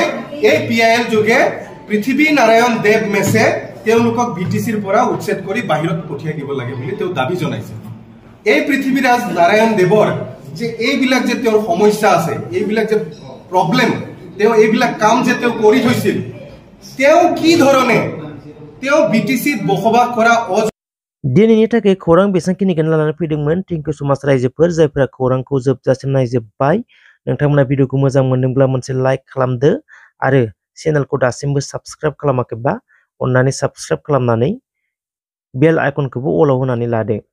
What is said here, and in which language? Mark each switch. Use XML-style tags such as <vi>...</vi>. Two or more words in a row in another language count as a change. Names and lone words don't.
<as>এই পিআইএল যোগে পৃথ্বী নাৰায়ণ দেৱ মেছে তেওঁলোকক বিটিসিৰ পৰা উচ্ছেদ কৰি বাহিৰত পঠিয়াই দিব লাগে বুলি তেওঁ দাবী জনাইছে। এই পৃথ্বীৰাজ নাৰায়ণ দেৱৰ যে এইবিলাক যে তেওঁৰ সমস্যা আছে, এইবিলাক যে প্ৰব্লেম, তেওঁ এইবিলাক কাম যে তেওঁ কৰি থৈছিল, তেওঁ কি ধৰণে তেওঁ বিটিসিত বসবাস কৰা</as> <brx>दिनैनि थाखाय खौरां बेसांखिनिखौनो लानानै फैदोंमोन।</brx> <en>thank you so much</en> <brx>रायजोफोर जायफोरा खौरांखौ जोबजासिम नायजोब्बाय। नोंथांमोना भिडिअखौ मोजां मोनदोंब्ला मोनसे लाइक खालामदो आरो चेनेलखौ दासिमबो साबस्क्राइब खालामाखैबा अन्नानै साबस्क्राइब खालामनानै</brx> <en>bell iconखौबो</en> <brx>अलाव होनानै लादो।</brx>